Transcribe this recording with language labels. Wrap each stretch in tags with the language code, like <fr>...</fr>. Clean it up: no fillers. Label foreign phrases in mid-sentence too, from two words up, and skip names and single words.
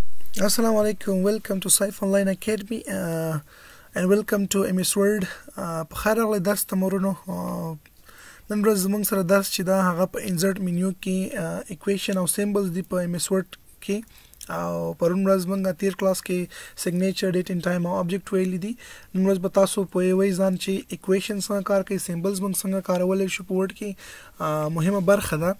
<ar>السلام عليكم.</ar> <en>Welcome to Saif Online Academy and welcome to MS Word.</en> <ps>په خیر راغلی درس تمرینو. نن ورځ زموږ سره درس چې دا هغه په</ps> <en>insert menu</en> <ps>کې اکویشن او سیمبلز دی په MS Word کې او پرون ورځ موږ تیر کلاس کې</ps> <en>signature date and time</en> <ps>او آبجیکټ ویل دي. نن ورځ به تاسو په یوې ځان چې اکویشن څنګه کار کوي، سیمبلز موږ څنګه کارولای شو په ورډ کې مهمه برخه ده.</ps>